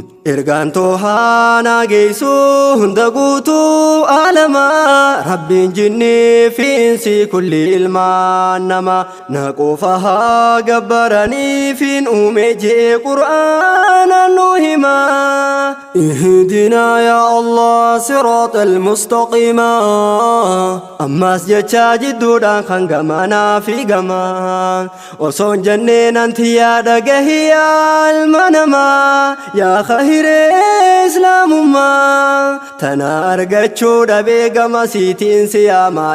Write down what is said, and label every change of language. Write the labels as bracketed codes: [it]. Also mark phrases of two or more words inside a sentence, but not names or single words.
[om] Ergaan toohaanaa geessu hunda guutuu alama. Rabbiin jinnii fi insi kulli ilmaan nama. Na qofa haa gabbaraniif hin uume jee Qur'aanaan nu hima. [ar] اهدنا يا الله صراط المستقيم. [om] Ammas jecha jidduudhaan kan gamanaa fi gamaa. Osoon jenneen anti yaa dhagahi yaa ilma namaa, yaa khahiree islaamummaa. Tana argachuu dhabee gama siitiin si yaama.